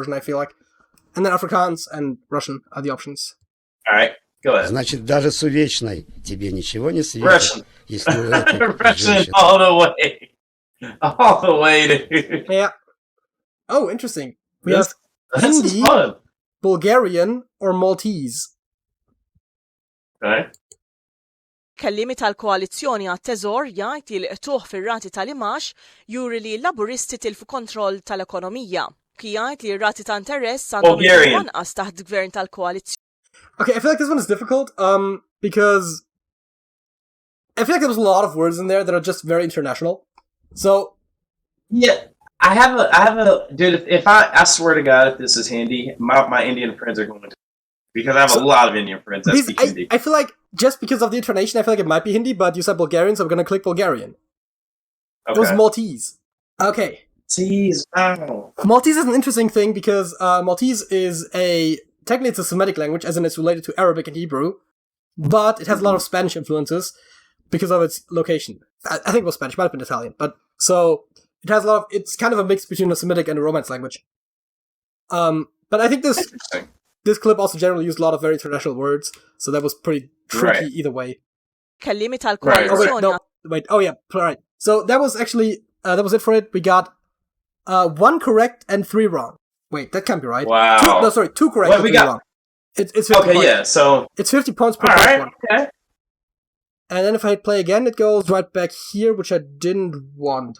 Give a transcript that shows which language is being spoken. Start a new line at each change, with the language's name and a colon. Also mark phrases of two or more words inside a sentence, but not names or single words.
English: I feel like, and then Afrikaans and Russian are the options. All right. Go ahead.
Russian: Значит, даже с увечной тебе ничего не светит, если у этой
English: Russian all the way. All the way, dude. Yeah. Oh, interesting. We have This is Hindi, fun. Bulgarian, or Maltese. Okay.
Maltese: Kellimi tal-koalizzjoni għat-teżor jgħid li qtuħ fir-rati tal-imax juri li l-laburisti tilfu kontroll tal-ekonomija. Jgħid li r-rati ta' interess għandhom wanqas taħt gvern tal-koalizzjoni.
English: Okay, I feel like this one is difficult, because I feel like there was a lot of words in there that are just very international. So, yeah, I have a dude. If I swear to God, if this is Hindi, my Indian friends are going to, because I have a lot of Indian friends that speak Hindi. I feel like just because of the intonation, I feel like it might be Hindi, but you said Bulgarian, so I'm gonna click Bulgarian. Okay. It was Maltese. Okay. Maltese. Wow. Maltese is an interesting thing because Maltese is technically it's a Semitic language, as in it's related to Arabic and Hebrew, but it has a lot of Spanish influences because of its location. I think it was Spanish, might have been Italian, but so it has it's kind of a mix between a Semitic and a Romance language. But I think this clip also generally used a lot of very international words, so that was pretty tricky either way.
Maltese: Kellimi tal-koalizzjoni.
English: Wait, oh yeah, right. So that was actually, that was it for it. We got 1 correct and 3 wrong. Wait, that can't be right. Wow. 2 correct and 3 wrong. It's 50 okay, points. yeah, so... It's 50 points per one. Okay. And then if I hit play again, it goes right back here, which I didn't want.